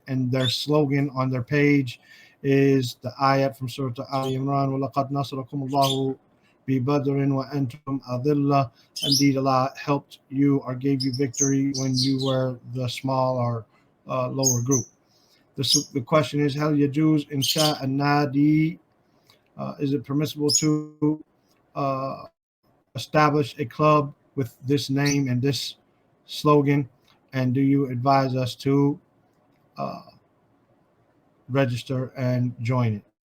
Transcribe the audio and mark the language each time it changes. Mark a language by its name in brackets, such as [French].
[English] And their slogan on their page is the ayat from Surah Al-Imran, [Arabic] وَلَقَدْ نَصَرَكُمُ اللَّهُ بِبَدْرٍ وَأَنْتُمْ أَذِلَّةٌ. [English] Indeed, Allah helped you or gave you victory when you were the small or lower group. The question is, [Arabic] هل يجوز إنشاء النادي? [English] Is it permissible to establish a club with this name and this slogan? And do you advise us to register and join it?